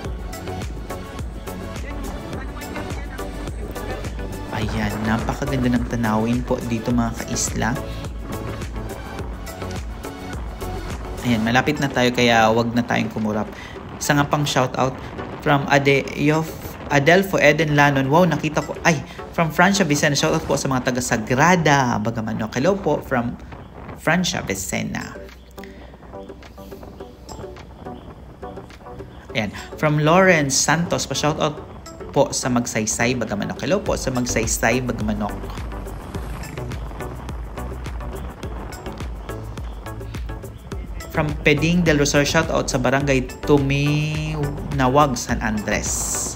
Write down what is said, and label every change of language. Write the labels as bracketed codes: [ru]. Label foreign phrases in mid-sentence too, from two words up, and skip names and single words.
[tl] Ayan, napakaganda ng tanawin po dito, mga kaisla. Ayan, malapit na tayo kaya wag na tayong kumurap. Isa nga pang shoutout from Adelfo Eden Lanon. Wow, nakita ko. Ay, from Francia Vicena. Shoutout po sa mga taga Sagrada, Bagamanok. Hello po from Francia Vicena. Ayan. From Lawrence Santos, pa-shoutout po sa Magsaysay, Bagamanok. Hello po sa Magsaysay, Bagamanok. From Peding del Rosario, shoutout sa Barangay Tuminawag, San Andres.